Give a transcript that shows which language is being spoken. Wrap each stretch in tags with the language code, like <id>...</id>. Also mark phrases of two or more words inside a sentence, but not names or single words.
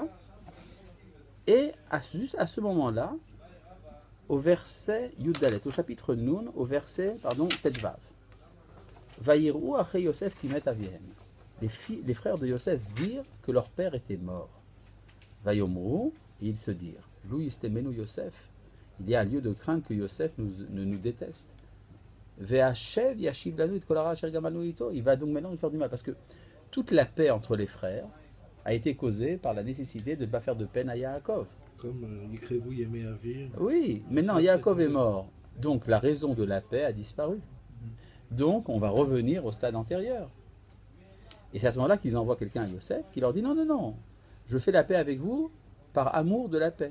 <fr>Et juste à ce moment-là, au verset Yuddalet, au chapitre Nun, au verset, Tetvav,</fr> <he>ויראו אחי יוסף כי מת אביהם.</he> <fr>Les frères de Yosef virent que leur père était mort. Vayomru, et ils se dirent,</fr> <he>לו ישטמנו יוסף,</he> <fr>il y a lieu de craindre que Yosef ne nous déteste.</fr> <he>והשב ישיב לנו את כל הרעה אשר גמלנו אתו,</he> <fr>il va donc maintenant nous faire du mal, parce que toute la paix entre les frères a été causée par la nécessité de ne pas faire de peine à Yaakov. Comme</fr> <he>יקרבו ימי אבי.</he> <fr>Oui, maintenant Yaakov est mort, donc la raison de la paix a disparu. Donc on va revenir au stade antérieur. Et c'est à ce moment-là qu'ils envoient quelqu'un à Yosef qui leur dit non, non, non, je fais la paix avec vous par amour de la paix.</fr>